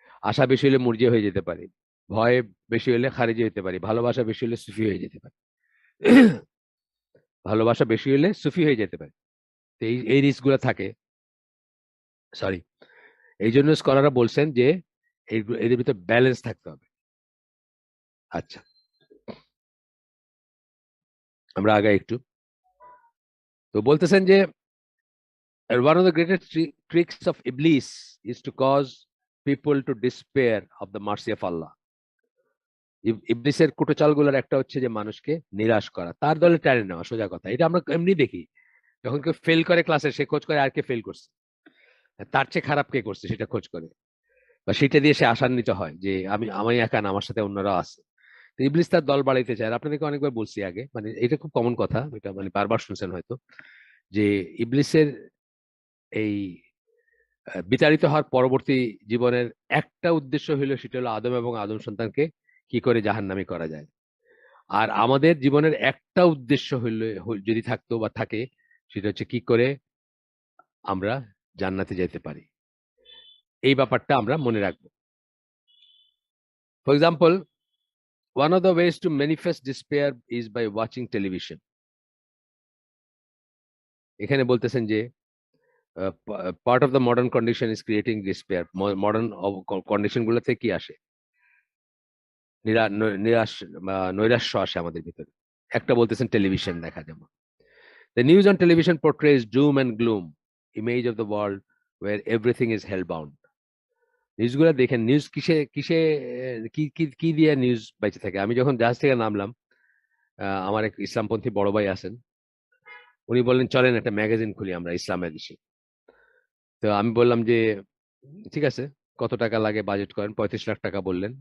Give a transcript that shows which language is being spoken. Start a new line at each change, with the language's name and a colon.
Bangla: আশা বেশি হলে মুরজিয়া হয়ে যেতে পারি, ভয় বেশি হলে খারেজি হতে পারি, ভালোবাসা বেশি হলে সুফি হয়ে যেতে পারি। ভালোবাসা বেশি হলে সুফি হয়ে যেতে পারে। তো এই এই রিস্ক গুলো থাকে। সরি, এই জন্য স্কলাররা বলছেন যে এদের ভিতরে ব্যালেন্স থাকতে হবে। আচ্ছা, আমরা আগে একটু তো বলতেছেন যে
English: one of the greatest tricks of Iblis is to cause people to despair of the mercy of Allah.
Bangla: ইবলিসের কুটচালগুলোর একটা হচ্ছে যে মানুষকে নিরাশ করা, তার দলে টেনে নেওয়া। সোজা কথা, এটা আমরা এমনি দেখি। যখন কেউ ফেল করে ক্লাসে, সে খোঁজ করে আর কে ফেল করছে, তার চেয়ে খারাপ কে করছে সেটা খোঁজ করে, বা সেটা দিয়ে সে আশান্বিত হয় যে আমি একা না, আমার সাথে অন্যরাও আছে। তো ইবলিস তার দল বাড়াইতে চায়। আর আপনাদেরকে অনেকবার বলছি আগে, মানে এটা খুব কমন কথা, এটা মানে বারবার শুনছেন হয়তো, যে ইবলিসের এই বিতাড়িত হওয়ার পরবর্তী জীবনের একটা উদ্দেশ্য হইলো, সেটা হলো আদম এবং আদম সন্তানকে কি করে জাহান্নামী করা যায়। আর আমাদের জীবনের একটা উদ্দেশ্য হইলে যদি থাকতো বা থাকে, সেটা হচ্ছে কি করে আমরা জান্নাতে যেতে পারি। এই ব্যাপারটা আমরা মনে রাখবো।
English: For example, one of the ways to manifest despair is by watching television.
Bangla: এখানে বলতেছেন যে
English: Part of the modern condition is creating despair.
Bangla: Modern condition গুলোতে কি আসে? নিরাশ বা নৈরাশ্য আসে আমাদের ভিতরে। একটা বলতেছেন টেলিভিশন দেখা।
English: যেমন the news on television portrays doom and gloom, image of the world where everything is hellbound.
Bangla: নিউজগুলো দেখেন, নিউজ কিসে কিসে কি কি কি দিয়ে নিউজ বাইচে থাকে। আমি যখন জাহাজ থেকে নামলাম, আমার এক ইসলামপন্থী বড় ভাই আছেন, উনি বললেন চলেন একটা ম্যাগাজিন খুলি আমরা, ইসলামের দেশে। তো আমি বললাম যে ঠিক আছে, কত টাকা লাগে বাজেট করেন। 35 লাখ টাকা বললেন।